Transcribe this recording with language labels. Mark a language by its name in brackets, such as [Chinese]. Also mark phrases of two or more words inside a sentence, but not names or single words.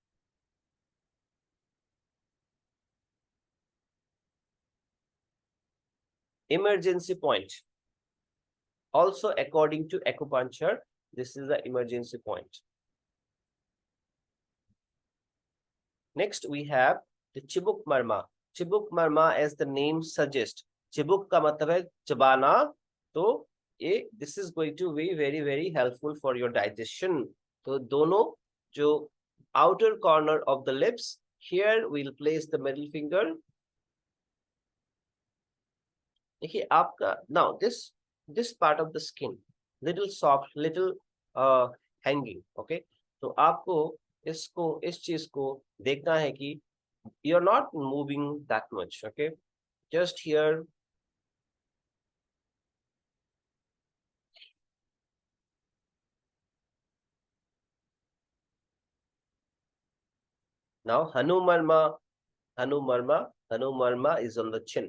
[English] Emergency point. Also, according to acupuncture, this is the emergency point. Next, we have the Chibuk Marma. Chibuk Marma, as the name suggests, [Hindi] चिबुक का मतलब है चबाना. [English] So, this is going to be very helpful for your digestion. So, [Hindi] दोनों जो [English] outer corner of the lips, here we'll place the middle finger. Okay, now this part of the skin, little soft, little hanging. Okay, so [Hindi] आपको इस चीज को देखना है कि [English] you're not moving that much. Okay, just here. Now Hanumarma is on the chin.